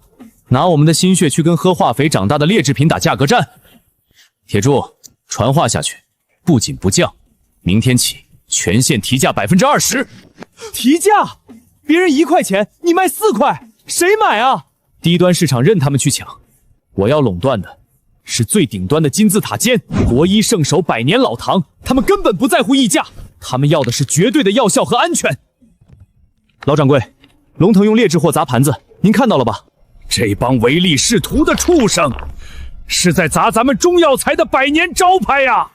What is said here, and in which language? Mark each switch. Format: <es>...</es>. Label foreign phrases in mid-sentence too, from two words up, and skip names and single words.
<zh>拿我們的心血去跟喝化肥長大的劣質品打價格戰？鐵柱，傳話下去，不僅不降，明天起全線提價20%。提價？別人1塊錢，你賣4塊，誰買啊？低端市場任他們去搶，我要壟斷的是最頂端的金字塔尖，国医圣手百年老堂，他们根本不在乎溢价，他们要的是绝对的药效和安全。老掌柜，龙腾用劣质货砸盘子，您看到了吧？这帮唯利是图的畜生，是在砸咱们中药材的百年招牌呀！</zh>